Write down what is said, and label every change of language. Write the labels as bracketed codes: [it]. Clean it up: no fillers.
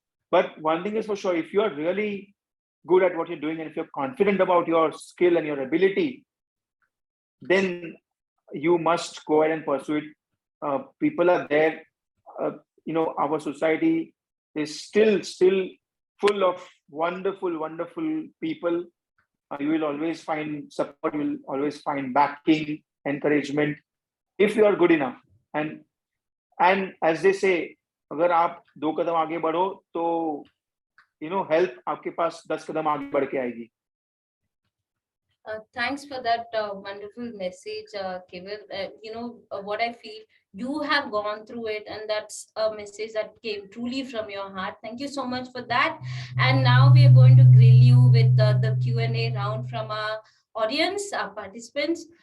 [en] But one thing is for sure: if you are really good at what you're doing, and if you're confident about your skill and your ability, then you must go ahead and pursue it. People are there. Uh, our society is still full of wonderful people. You will always find support. You will always find backing, encouragement, if you are good enough. And as they say, [hi] अगर आप 2 कदम आगे बढ़ो तो help आपके पास 10 कदम आगे बढ़ के आएगी. [en] Thanks for that wonderful message, Keval. What I feel, you have gone through it, and that's a message that came truly from your heart. Thank you so much for that. And now we are going to grill you with the Q&A round from our audience, our participants.